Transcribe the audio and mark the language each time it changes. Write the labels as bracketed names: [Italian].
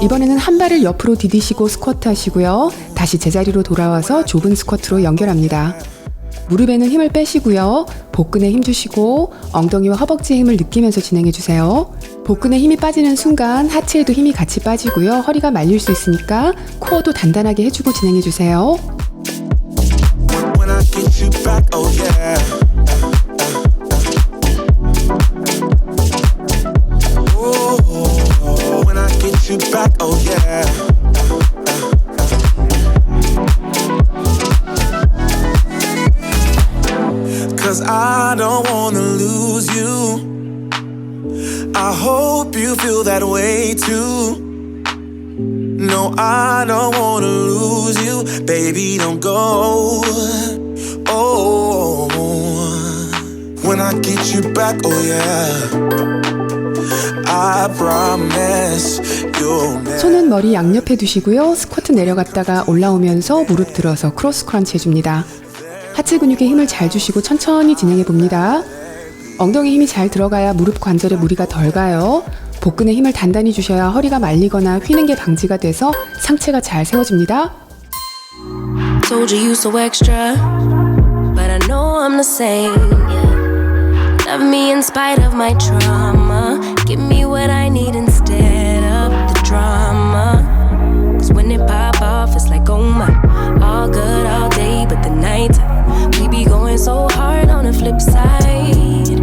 [Korean] 이번에는 한 발을 옆으로 디디시고 스쿼트 하시고요. 다시 제자리로 돌아와서 좁은 스쿼트로 연결합니다. 무릎에는 힘을 빼시고요. 복근에 힘 주시고 엉덩이와 허벅지에 힘을 느끼면서 진행해 주세요. 복근에 힘이 빠지는 순간 하체에도 힘이 같이 빠지고요. 허리가 말릴 수 있으니까 코어도 단단하게 해주고 진행해 주세요. [English] When I get you back, oh yeah. Oh, when I get you back, oh yeah. Cause I don't wanna lose you. I hope you feel that way too. No, I don't wanna lose you. Baby, don't go. Oh, when I get you back, oh yeah. I promise you'll never. [Korean] 손은 머리 양옆에 두시고요. 스쿼트 내려갔다가 올라오면서 무릎 들어서 크로스 크런치 해줍니다. 하체 근육에 힘을 잘 주시고 천천히 진행해 봅니다. 엉덩이 힘이 잘 들어가야 무릎 관절에 무리가 덜 가요. 복근에 힘을 단단히 주셔야 허리가 말리거나 휘는 게 방지가 돼서 상체가 잘 세워집니다. [English] Told you you so extra, but I know I'm the same. Love me in spite of my trauma. Give me what I need instead of the drama. 'Cause when it pop off, it's like, oh my. All good all day, but the night we be going so hard on the flip side.